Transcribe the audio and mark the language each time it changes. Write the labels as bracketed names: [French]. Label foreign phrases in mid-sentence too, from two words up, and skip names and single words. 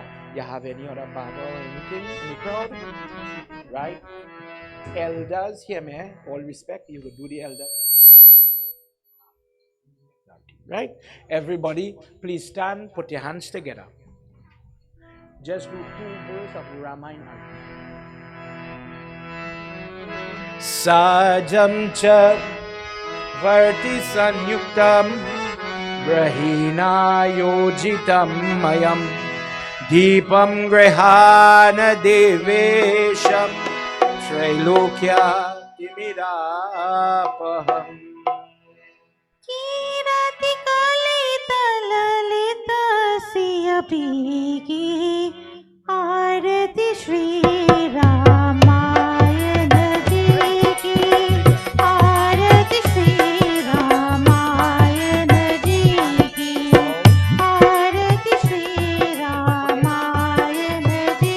[English] You have any other Baba or anything in the crowd? Right? Elders, hear me, all respect, you will do the elder. Right? Everybody, please stand, put your hands together. Just do 2 verses of Ramayana. [Sanskrit] साज्यं च वर्ति संयुक्तं वह्निना योजितं मया दीपं गृहाण देवेश त्रैलोक्य तिमिरापहम्. [Hindi] कीरति कलित ललित सियपीकी आरती श्री रामायण जी की आरती श्री रामायण जी की आरती श्री रामायण जी